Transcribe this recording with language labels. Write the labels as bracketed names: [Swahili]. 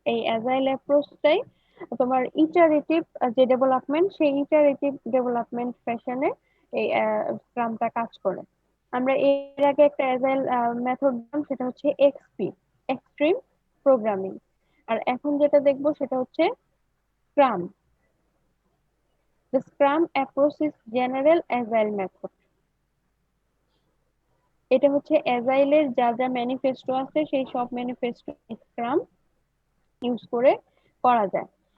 [Bangla] এই এজাইল অ্যাপ্রোচটাই তোমার ইটারেটিভ যে ডেভেলপমেন্ট, সেই ইটারেটিভ ডেভেলপমেন্ট ফ্যাশনে এই স্ক্রামটা কাজ করে। আমরা এর আগে একটা এজাইল মেথড দিলাম, সেটা হচ্ছে এক্সপি, এক্সট্রিম প্রোগ্রামিং। আর এখন যেটা দেখবো সেটা হচ্ছে scrum. [English] The Scrum approach is general agile method. [Bangla] এটা হচ্ছে এজাইলের যা যা ম্যানিফেস্টো আছে সেই সব ম্যানিফেস্টো স্ক্রাম ইউজ করে করা যায়।